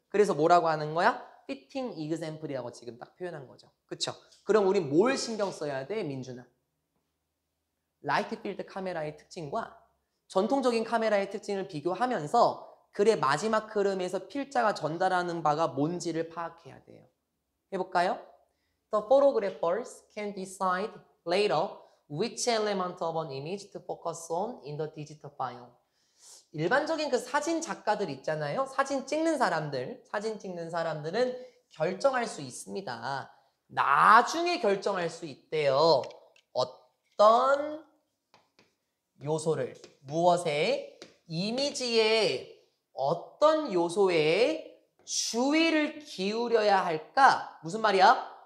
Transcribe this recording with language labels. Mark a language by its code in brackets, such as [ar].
[ko] 그래서 뭐라고 하는 거야? fitting example이라고 지금 딱 표현한 거죠. 그쵸? 그럼 우리 뭘 신경 써야 돼, 민준아? 라이트 필드 카메라의 특징과 전통적인 카메라의 특징을 비교하면서 글의 마지막 흐름에서 필자가 전달하는 바가 뭔지를 파악해야 돼요. 해볼까요? [en] The photographers can decide later which element of an image to focus on in the digital file. [ko] 일반적인 그 사진 작가들 있잖아요. 사진 찍는 사람들은 결정할 수 있습니다. 나중에 결정할 수 있대요. 어떤 요소를, 무엇에, 이미지에 어떤 요소에 주의를 기울여야 할까? 무슨 말이야?